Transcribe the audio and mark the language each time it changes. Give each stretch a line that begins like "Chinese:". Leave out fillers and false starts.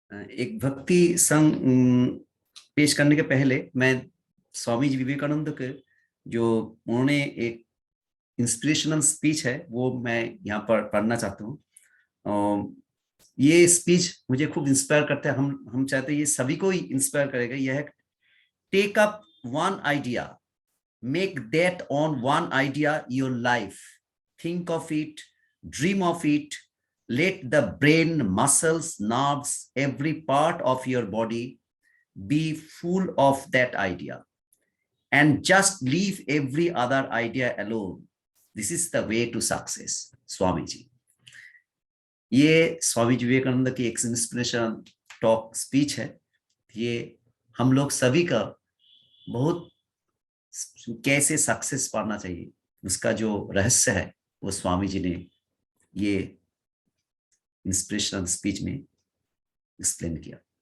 Hindi: एक भक्ति संग पेश करने के पहले मैं स्वामी जी विवेकानंद के जो उन्होंने एक इंस्पिरेशनल स्पीच है वो मैं यहाँ पर पढ़ना चाहता हूँ। ये स्पीच मुझे खूब इंस्पायर करता है। हम चाहते हैं ये सभी को ही इंस्पायर करेगा।
English: यह है, take up one idea, make that on one idea your life, think of it, dream of it, let the brain, muscles, nerves, every part of your body be full of that idea, and just leave every other idea alone. This is the way to success.
Hindi: Swami ji, ये स्वामी जी विवेकानंद की एक inspiration talk speech है। ये हम लोग सभी का बहुत कैसे सक्सेस पाना चाहिए उसका जो रहस्य है वो स्वामी जी ने ये इंस्पिरेशनल स्पीच में एक्सप्लेन किया।